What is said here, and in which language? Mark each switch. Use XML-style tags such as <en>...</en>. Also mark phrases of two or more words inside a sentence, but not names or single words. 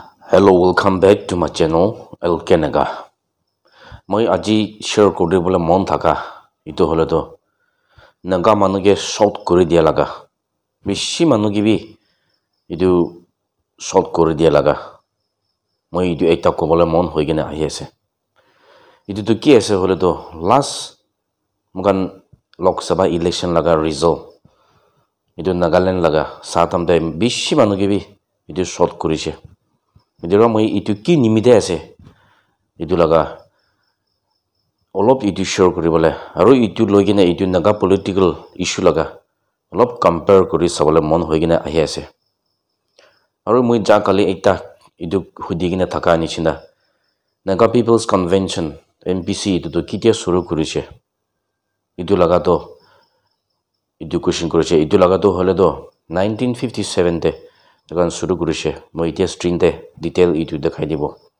<en>Hello, welcome back to my channel, Elkenaga.</en> <nag>Moi aji share kori bole mon thaka. Itu hole to naga manuge short kori dia laga. Bishi manuge bi itu short kori dia laga. Moi itu ekta ko bole mon hoi gena ahi ase. Itu to ki ase hole to last mukan Lok Sabha election laga result. Itu Nagaland laga satam dai bishi manuge bi itu short korise. Midira moi itu ki nimide ase itu laga olop itu share kori bole aru itu loi gina itu</nag> <en>naga political issue</en> <nag>laga olop compare kori sabole mon hoi gina ahi ase aru moi ja kali ekta itu hudi gina thaka nichina Naga People's Convention NPC itu to kitia suru korise itu laga to education korise itu laga to hole to 1957 te Takan suru korise moi itia screen te detail itu dekhai dibo</nag>